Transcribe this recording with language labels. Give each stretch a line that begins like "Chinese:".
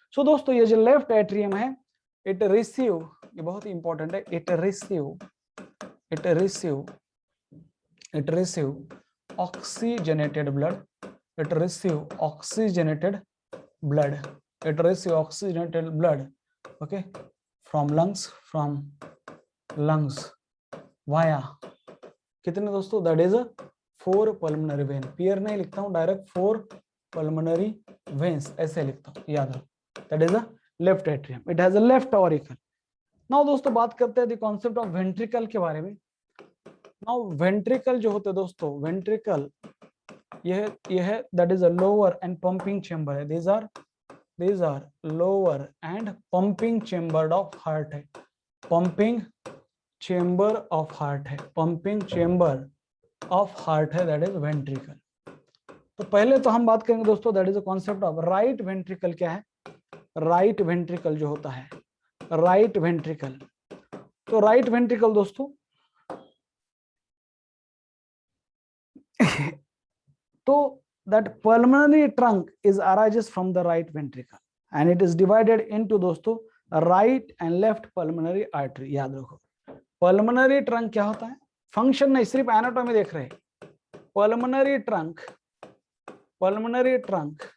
English: so दोस्तों ये जो लेफ्ट एट्रियम है, इट रिसीव,
Hindi: ये बहुत ही इंपॉर्टेंट है,
English: It receive oxygenated blood, it receive oxygenated blood, it receive oxygenated blood, okay, from lungs via कितने दोस्तों, that is a 4 pulmonary vein।
Hindi: Pair नहीं लिखता हूं, डायरेक्ट 4 pulmonary veins ऐसे लिखता हूं, याद रखो,
English: that is a left atrium, it has a left auricle।
Hindi: Now दोस्तों बात करते हैं द कॉन्सेप्ट ऑफ वेंट्रिकल के बारे में। नाउ वेंट्रिकल जो होते हैं दोस्तों, वेंट्रिकल ये है that is a lower and pumping chamber है,
English: these are lower and pumping chamber of heart
Hindi: है, pumping chamber of heart है, pumping chamber of heart है, that is ventricle। तो पहले तो हम बात करेंगे दोस्तों that is a concept of right ventricle. क्या है राइट वेंट्रिकल जो होता है, राइट वेंट्रिकल। तो राइट वेंट्रिकल दोस्तों तो
English: that pulmonary trunk is arises from the right ventricle and it is divided into दोस्तों right and left pulmonary artery।
Hindi: याद रखो pulmonary trunk क्या होता है, फंक्शन नहीं, सिर्फ एनाटॉमी देख रहे हैं।